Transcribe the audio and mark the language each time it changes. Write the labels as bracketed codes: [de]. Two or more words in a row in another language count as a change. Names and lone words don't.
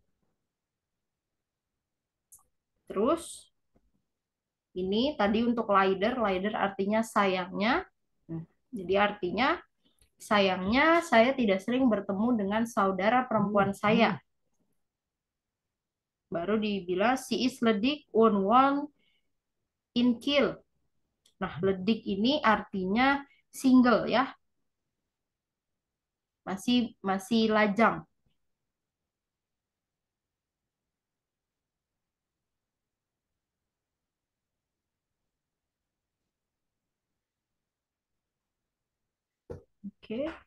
[id] Terus ini tadi untuk Leider, Leider artinya sayangnya. Jadi artinya sayangnya saya tidak sering bertemu dengan saudara perempuan saya. Baru dibilang [de] si is ledig und wohnt in Kiel. [id] Nah, ledig ini artinya single ya. Masih masih lajang. Oke.